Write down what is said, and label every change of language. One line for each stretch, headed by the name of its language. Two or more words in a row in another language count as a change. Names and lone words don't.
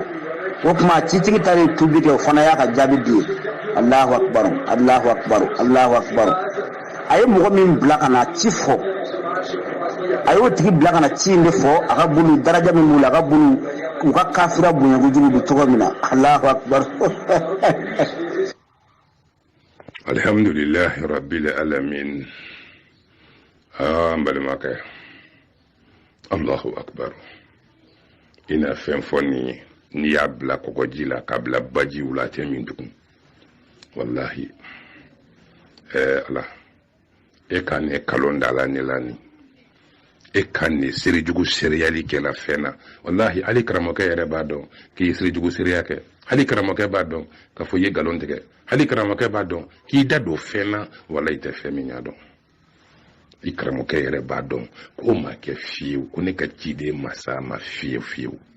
Bambara: O kuma citigi ta ye tubi kɛ o fana y'a ka jaabi di ye
Arabic: الله أكبر الله أكبر الله أكبر
Bambara: a ye mɔgɔ min bila ka na ci fɔ a y'o tigi bila ka na ci in de fɔ a ka bulu daraja min b'u la a ka bulu u ka kafira bonya kojugu bi cogo min na
Arabic: الله أكبر. الحمد لله رب العالمين.
Bambara: N balimakɛ
Arabic: الله أكبر
Bambara: ina fɛn fɔ nin ye n'i y'a bila kɔgɔji la k'a bila bajiw la tɛ min tugun wallahi ala e ka ne kalon da la ne la ni e ka ne sirijugu seriyali kɛla fɛn na wallahi hali karamɔgɔkɛ yɛrɛ b'a dɔn k'i ye sirijugu seriya kɛ hali karamɔgɔkɛ b'a dɔn k'a fɔ i ye nkalon tigɛ hali karamɔgɔkɛ b'a dɔn k'i da don fɛn na wala i tɛ fɛn min y'a dɔn i karamɔgɔkɛ yɛrɛ b'a dɔn k'o ma kɛ fiyewu ko ne ka ciden masa ma fiyewu